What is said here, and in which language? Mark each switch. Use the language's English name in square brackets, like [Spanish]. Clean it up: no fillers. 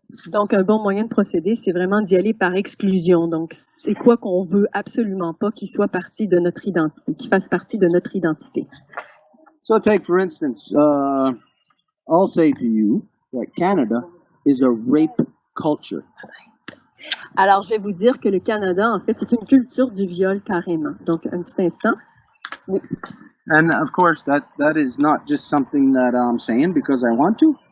[French] Donc, un bon moyen de procéder, c'est vraiment d'y aller par exclusion. Donc, c'est quoi qu'on veut absolument pas qu'il soit partie de notre identité, qu'il fasse partie de notre identité. [English] So take, for instance, I'll say to you that Canada is a rape culture. [French] Alors, je vais vous dire que le Canada, en fait, c'est une culture du viol carrément. Donc, un petit instant. Oui. [English] And of course, that is not just something that I'm saying because I want to.